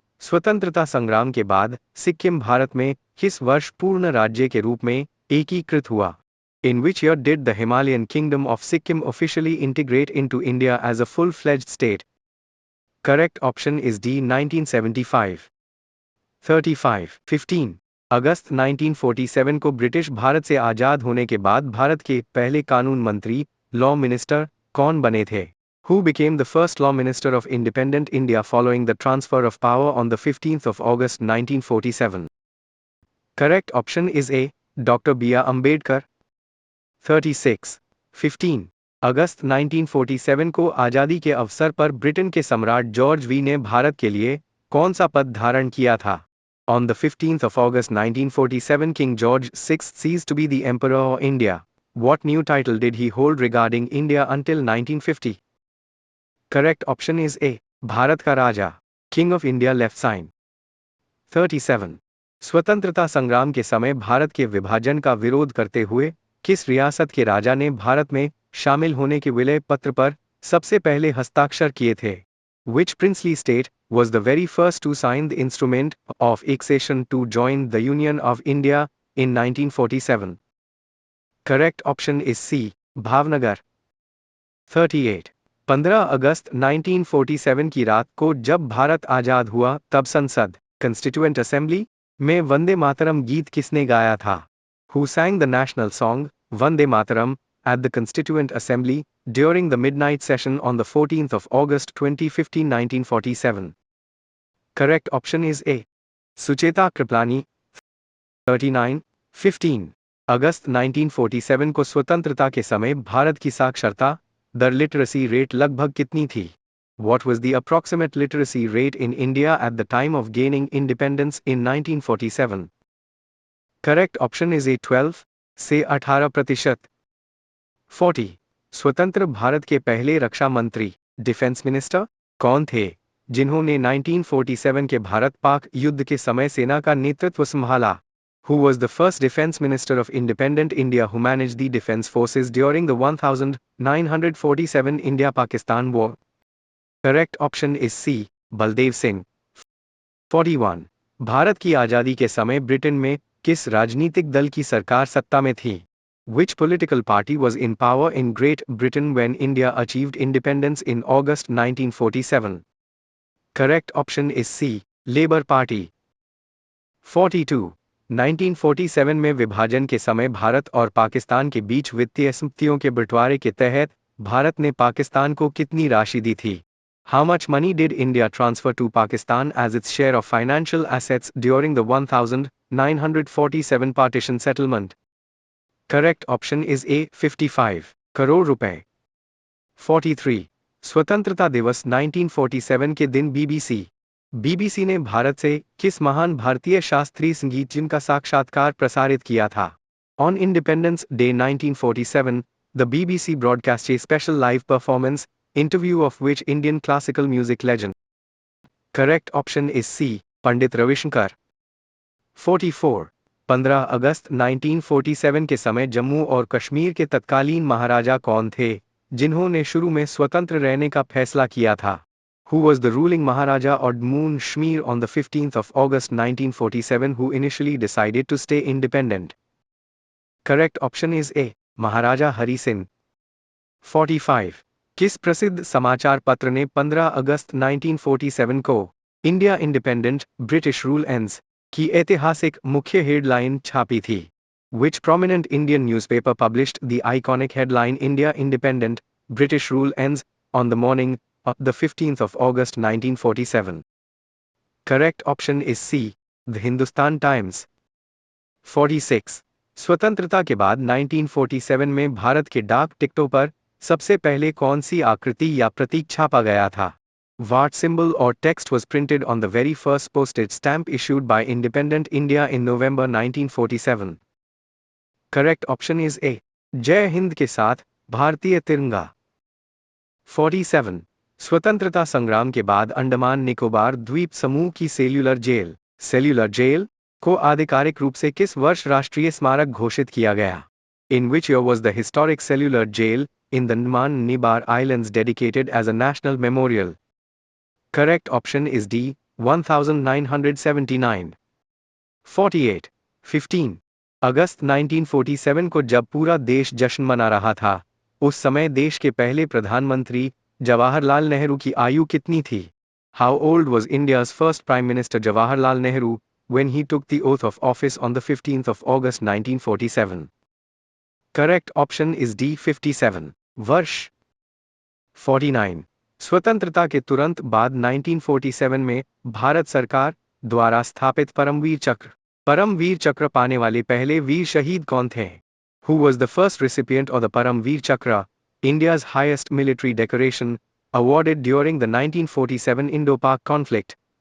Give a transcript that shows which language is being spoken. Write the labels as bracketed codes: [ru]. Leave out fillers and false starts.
[hi] स्वतंत्रता संग्राम के बाद सिक्किम भारत में किस वर्ष पूर्ण राज्य के रूप में एकीकृत हुआ? [en] In which year did the Himalayan kingdom of Sikkim officially integrate into India as a full-fledged state? Correct option is D. 1975. 35. 15. [hi] अगस्त 1947 को ब्रिटिश भारत से आजाद होने के बाद भारत के पहले कानून मंत्री [en] law minister [hi] कौन बने थे? [en] Who became the first law minister of independent India following the transfer of power on the 15th of August 1947? Correct option is A. Dr. B.R. Ambedkar. 36. 15. [hi] अगस्त 1947 को आजादी के अवसर पर ब्रिटेन के सम्राट जॉर्ज वी ने भारत के लिए कौन सा पद धारण किया था? [en] On the 15th of August 1947, King George VI ceased to be the Emperor of India. What new title did he hold regarding India until 1950? Correct option is A. [hi] Bharat का राजा, [en] King of India left sign. 37. [hi] स्वतंत्रता संग्राम के समय भारत के विभाजन का विरोध करते हुए किस रियासत के राजा ने भारत में शामिल होने के विलय पत्र पर सबसे पहले हस्ताक्षर किए थे? [en] Which princely state was the very first to sign the instrument of accession to join the Union of India in 1947? Correct option is C. Bhavnagar. 38. [hi] 15 अगस्त 1947 की रात को जब भारत आजाद हुआ तब संसद [en] constituent assembly [hi] में वंदे मातरम गीत किसने गाया था? [en] Who sang the national song Vande Mataram at the Constituent Assembly during the midnight session on the 14th of August 2015 1947? Correct option is A. Sucheta Kripalani. 39. 15. [hi] अगस्त 1947 को स्वतंत्रता के समय भारत की साक्षरता दर [en] literacy rate [hi] लगभग कितनी थी? [en] What was the approximate literacy rate in India at the time of gaining independence in 1947? Correct option is A. 12 [hi] से [en] 18%. 40. [hi] स्वतंत्र भारत के पहले रक्षा मंत्री [en] defence minister [hi] कौन थे जिन्होंने 1947 के भारत पाक युद्ध के समय सेना का नेतृत्व संभाला? [en] Who was the first defense minister of independent India who managed the defense forces during the 1947 India-Pakistan war? Correct option is C. Baldev Singh. 41. [hi] Bharat की आजादी के समय ब्रिटेन में किस राजनीतिक दल की सरकार सत्ता में थी? [en] Which political party was in power in Great Britain when India achieved independence in August 1947? Correct option is C. Labour Party. 42. [hi] 1947 में विभाजन के समय भारत और पाकिस्तान के बीच वित्तीय संपत्तियों के बंटवारे के तहत भारत ने पाकिस्तान को कितनी राशि दी थी? [en] How much money did India transfer to Pakistan as its share of financial assets during the 1947 partition settlement? Correct option is A. 55 [hi] crore रुपए। [en] 43. [hi] स्वतंत्रता दिवस 1947 के दिन बीबीसी ने भारत से किस महान भारतीय शास्त्रीय संगीत जिनका साक्षात्कार प्रसारित किया था? [en] On Independence Day 1947, the BBC broadcast a special live performance interview of which Indian classical music legend? Correct option is C. Pandit Ravishankar. 44. [hi] 15 अगस्त 1947 के समय जम्मू और कश्मीर के तत्कालीन महाराजा कौन थे जिन्होंने शुरू में स्वतंत्र रहने का फैसला किया था? [en] Who was the ruling Maharaja or Jammu Kashmir on the 15th of August 1947 who initially decided to stay independent? Correct option is A. Maharaja Hari Singh। 45. [hi] किस प्रसिद्ध समाचार पत्र ने 15 अगस्त 1947 को [en] India independent British rule ends [hi] की ऐतिहासिक मुख्य headline छापी थी? [en] Which prominent Indian newspaper published the iconic headline India Independent, British Rule Ends on the morning of the 15th of August 1947? Correct option is C. The Hindustan Times। 46. [hi] स्वतंत्रता के बाद 1947 में भारत के डाक टिकटों पर सबसे पहले कौन सी आकृति या प्रतीक छापा गया था? [en] What symbol or text was printed on the very first postage stamp issued by independent India in November 1947? Correct option is A. [hi] जय हिंद के साथ भारतीय तिरंगा। [en] 47. [hi] स्वतंत्रता संग्राम के बाद अंडमान निकोबार द्वीप समूह की सेल्यूलर जेल को आधिकारिक रूप से किस वर्ष राष्ट्रीय स्मारक घोषित किया गया? [en] In which year was the historic cellular jail in the Andaman Nicobar Islands dedicated as a national memorial? Correct option is D. 1979। 48. 15. [hi] अगस्त 1947 को जब पूरा देश जश्न मना रहा था उस समय देश के पहले प्रधानमंत्री जवाहरलाल नेहरू की आयु कितनी थी? [en] How old was India's first Prime Minister Jawaharlal Nehru when he took the oath of office on the 15th of August 1947? Correct option is D. 57 [hi] वर्ष। [en] 49. [hi] स्वतंत्रता के तुरंत बाद 1947 में भारत सरकार द्वारा स्थापित परमवीर चक्र पाने वाले पहले वीर शहीद कौन थे? [en] Who was the first recipient of the Paramveer Chakra, India's highest military decoration, awarded during the 1947 Indo-Pak conflict?